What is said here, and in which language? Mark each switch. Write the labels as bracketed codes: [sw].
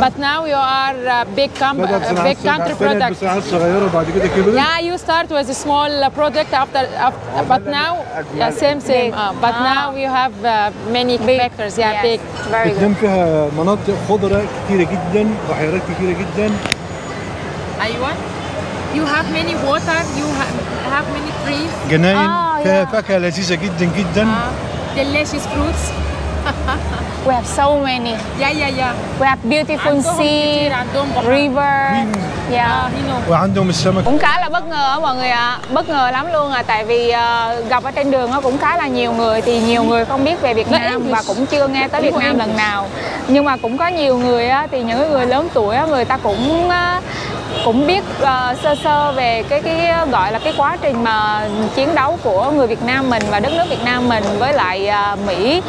[en] But now you are big country product. [ar] بصناعات صغيرة وبعد كده كبرت. [en] Yeah, you start with a small product but now same. But now you have many factors. Yeah, big. [ar] فيتنام فيها مناطق خضراء كتيرة جدا، بحيرات كتيرة جدا. [en] أيوة. You have many water. You have many trees. [ar] جناين فيها فاكهة لذيذة جدا جدا. [en] Delicious fruits. We have so many. Yeah. We have beautiful sea, river. Yeah. [ar] وعندهم السمك. [vi] Cũng khá là bất ngờ mọi người ạ. Bất ngờ lắm luôn tại vì gặp ở trên đường cũng khá là nhiều người, thì nhiều người không biết về Việt Nam và cũng chưa nghe tới Việt Nam lần nào. Nhưng mà cũng có nhiều người thì những người lớn tuổi người ta cũng biết sơ sơ về cái gọi là cái quá trình mà chiến đấu của người Việt Nam mình và đất nước Việt Nam mình với lại Mỹ.